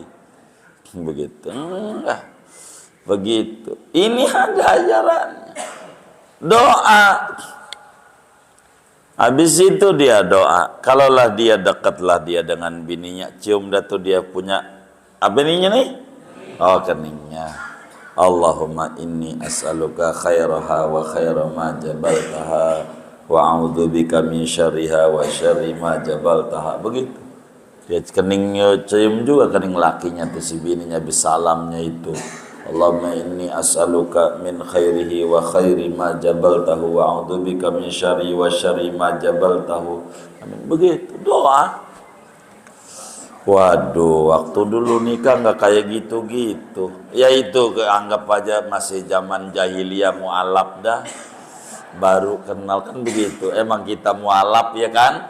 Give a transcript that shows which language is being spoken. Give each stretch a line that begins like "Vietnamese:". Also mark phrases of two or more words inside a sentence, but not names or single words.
Indonesian: Begitu. Enggak. Begitu. Ini ada ajarannya. Doa. Habis itu dia doa. Kalaulah dia dekatlah dia dengan bininya, cium dah tuh dia punya apa bininya nih? Oh, keningnya.
Arabic: اللهم إني أسألك خيرها وخير ما جبلتها وأعوذ بك من شرها وشر ما جبلتها wa a'udzubika min syarriha wa syarri ma jabaltaha.
Indonesian: Begitu. Dia keningnya cium juga kening lakinya tuh si bininya bisalamnya itu.
Arabic: اللهم إني أسألك من خيره وخير ما جبلته وأعوذ بك من شر وشر ما جبلته wa a'udzubika min syarri wa syarri ma jabaltahu.
Indonesian: Amin. Begitu doa. Waduh, waktu dulu nikah nggak kayak gitu-gitu. Ya itu anggap aja masih zaman jahiliyah mualaf dah. Baru kenal kan begitu. Emang kita mualaf ya kan?